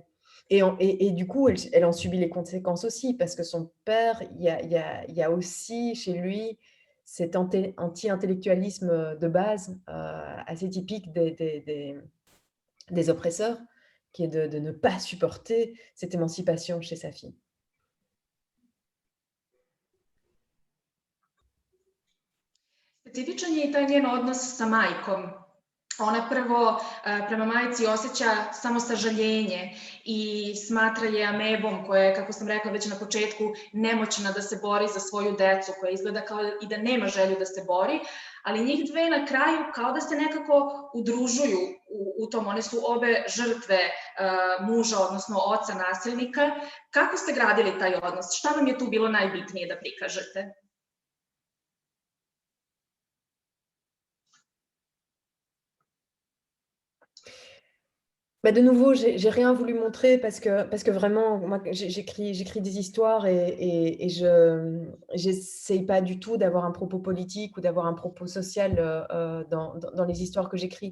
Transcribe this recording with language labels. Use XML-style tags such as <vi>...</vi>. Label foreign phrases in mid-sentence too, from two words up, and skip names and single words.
<fr>Et du coup, elle en subit les conséquences aussi, parce que son père, il y a aussi chez lui cet anti-intellectualisme de base assez typique des oppresseurs, qui est de ne pas supporter cette émancipation chez sa fille.</fr> <sr>Specifičan je i taj njen odnos sa majkom. Ona prvo prema majci osjeća samo sažaljenje i smatra je amebom koja je, kako sam rekla već na početku, nemoćna da se bori za svoju decu, koja izgleda kao i da nema želju da se bori, ali njih dve na kraju kao da se nekako udružuju u tom. One su obe žrtve muža, odnosno oca nasilnika. Kako ste gradili taj odnos? Šta vam je tu bilo najbitnije da prikažete?</sr> <fr>Bah, de nouveau, j'ai rien voulu montrer parce que vraiment, moi, j'écris des histoires et je j'essaye pas du tout d'avoir un propos politique ou d'avoir un propos social dans les histoires que j'écris.</fr>